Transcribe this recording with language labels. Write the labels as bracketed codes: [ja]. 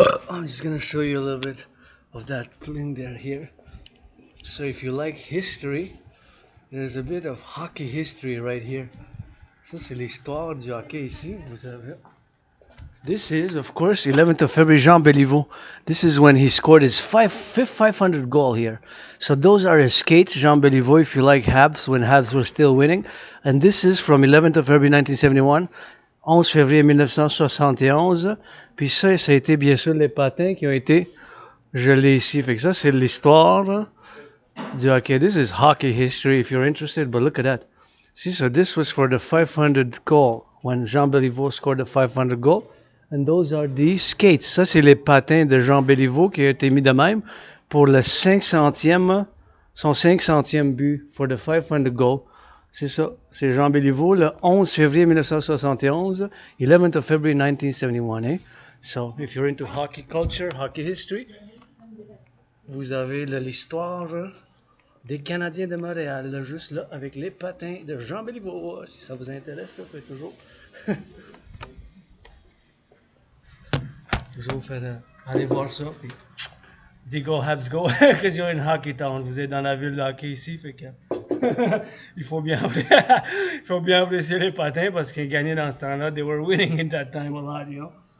[en] I'm just gonna show you a little bit of that thing there here. So if you like history, there's a bit of hockey history right here. [fr] Ça, c'est l'histoire du hockey ici, vous savez. [en] This is, of course, 11th of February, Jean Béliveau. This is when he scored his fifth 500 goal here. So those are his skates, Jean Béliveau, if you like Habs, when Habs were still winning. And this is from 11th of February 1971, 11 février 1971. [fr] Puis ça a été bien sûr les patins qui ont été gelés ici. Fait que ça, c'est l'histoire du hockey. [en] This is hockey history if you're interested, but look at that. See, so this was for the 500 goal, when Jean Béliveau scored the 500 goal. And those are the skates. [fr] Ça, c'est les patins de Jean Béliveau qui a été mis de même pour le 500e, son 500e but for the 500 goal. C'est ça. C'est Jean Béliveau le 11 février 1971, 11th of February 1971. Eh? So, if you're into hockey culture, hockey history, vous avez l'histoire des Canadiens de Montréal, là, juste là, avec les patins de Jean Béliveau. Si ça vous intéresse, ça peut toujours... toujours faire... Allez voir ça, puis... [en] Dis go Habs go, because you're in Hockey Town. [fr] Vous êtes dans la ville de hockey ici, fait que... il faut bien apprécier les patins, parce qu'ils gagnaient dans ce temps-là. [en] They were winning in that time a lot, you know.